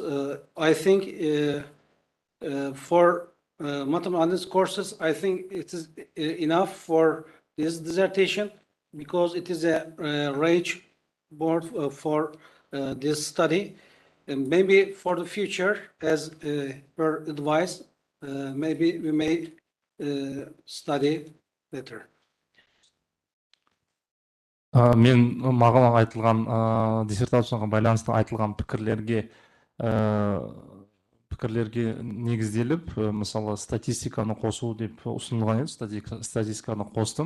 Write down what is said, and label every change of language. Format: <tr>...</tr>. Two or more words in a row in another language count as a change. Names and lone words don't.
<en>I think for mathematics courses, I think it is enough for this dissertation because it is a range board for this study. And maybe for the future, as per advice, maybe we may study better.</en> <kk>Мен маған айтылған диссертацияға байланысты айтылған пікірлерге негізделіп, мысалы статистиканы қосу деп ұсынылған еді, статистиканы қостым.</kk>